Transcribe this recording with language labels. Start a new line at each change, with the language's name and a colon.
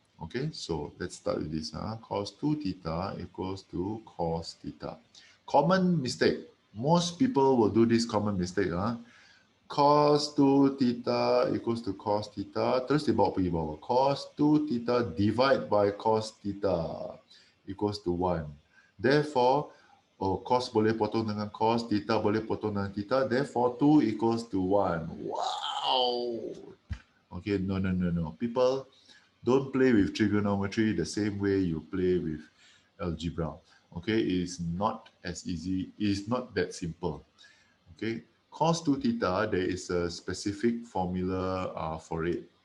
English: Okay, so let's start with this. Cos 2 theta equals to cos theta. Common mistake. Most people will do this common mistake. Cos 2 theta equals to cos theta.
Malay: Terus dibawa pergi bawah.
English: Cos 2 theta divide by cos theta equals to 1.
Malay: Therefore, cos boleh potong dengan cos, theta boleh potong dengan theta.
English: Therefore, 2 equals to 1. Wow! Okay, no. People, don't play with trigonometry the same way you play with algebra. Okay, it's not as easy. It's not that simple. Okay, cos 2 theta, there is a specific formula for it.